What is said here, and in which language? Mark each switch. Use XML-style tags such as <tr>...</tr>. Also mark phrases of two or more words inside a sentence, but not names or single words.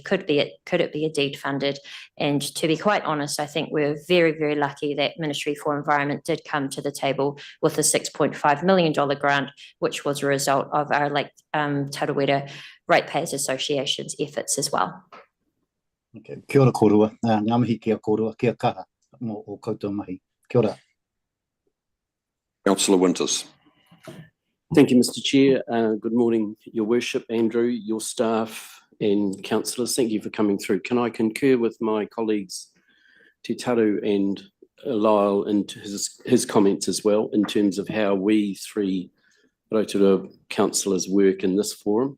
<en>Could it be a deed-funded? And to be quite honest, I think we're very, very lucky that Ministry for Environment did come to the table with a $6.5 million grant, which was a result of our Lake Tarawera Ratepayers Association's efforts as well.</en> <mi>Okay. Kia ora korua. Ngā mihi kia korua, kia kaha mo o koutou mahi. Kia ora.</mi> <en>Councillor Winters. Thank you, Mr. Chair. Good morning, Your Worship, Andrew, your staff and councillors. Thank you for coming through. Can I concur with my colleagues Te Taru and Lyle and his comments as well in terms of how we three Rotorua councillors work in this forum?</en>